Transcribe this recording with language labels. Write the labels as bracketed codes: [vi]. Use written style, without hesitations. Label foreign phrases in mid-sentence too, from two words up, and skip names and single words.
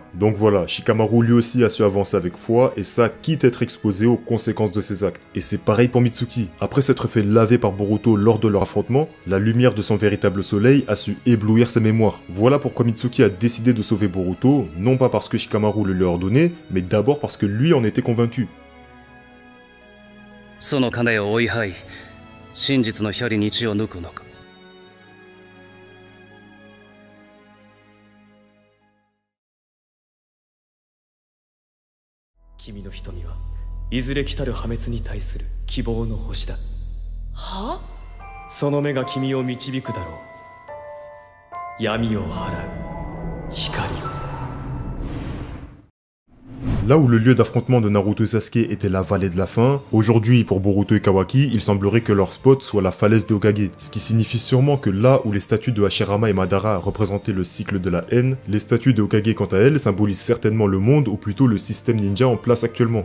[fr] Donc voilà, Shikamaru lui aussi a su avancer avec foi, et ça quitte à être exposé aux conséquences de ses actes. Et c'est pareil pour Mitsuki. Après s'être fait laver par Boruto lors de leur affrontement, la lumière de son véritable soleil a su éblouir sa mémoire. Voilà pourquoi Mitsuki a décidé de sauver Boruto, non pas parce que Shikamaru le lui a ordonné, mais d'abord parce que lui en était convaincu. [ja] その金を追い払い、真実の光に血を抜くのか。君の瞳はいずれ来たる破滅に対する希望の星だ。は？その目が君を導くだろう。闇を払う光を。 [fr] Là où le lieu d'affrontement de Naruto et Sasuke était la vallée de la faim, aujourd'hui pour Boruto et Kawaki, il semblerait que leur spot soit la falaise des Hokage, ce qui signifie sûrement que là où les statues de Hashirama et Madara représentaient le cycle de la haine, les statues de Hokage quant à elles symbolisent certainement le monde ou plutôt le système ninja en place actuellement.